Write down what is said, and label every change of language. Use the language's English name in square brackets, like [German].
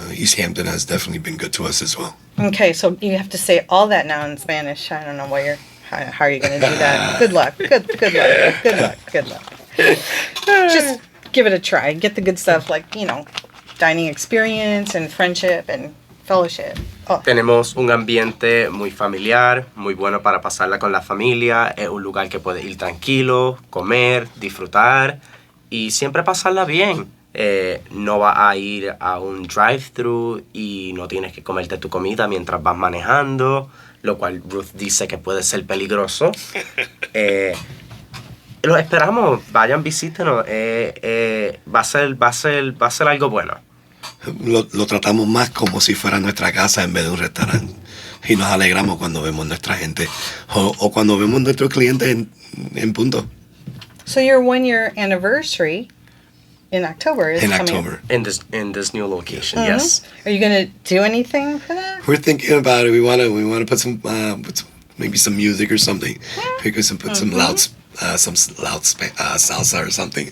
[English] East Hampton has definitely been good to us as well. Okay, so you have to say all that now in Spanish. I don't know how are you going to do that. Good luck. Good luck. Just give it a try. Get the good stuff like, you know, dining experience and friendship and fellowship. Oh. [Spanish] Tenemos un ambiente muy familiar, muy bueno para pasarla con la familia. Es un lugar que puedes ir tranquilo, comer, disfrutar y siempre pasarla bien. No vas a ir a un drive-thru y no tienes que comerte tu comida mientras vas manejando, lo cual Ruth dice que puede ser peligroso. Los esperamos, vayan, visítenos. Va a ser algo bueno. Lo tratamos más como si fuera nuestra casa en vez de un restaurante. Y nos alegramos cuando vemos nuestra gente o cuando vemos nuestros clientes en punto. [English] So your 1-year anniversary in October is coming. October. In this new location, yes. Are you going to do anything for that? We're thinking about it. We want to put some maybe some music or something. We could put some loud salsa or something.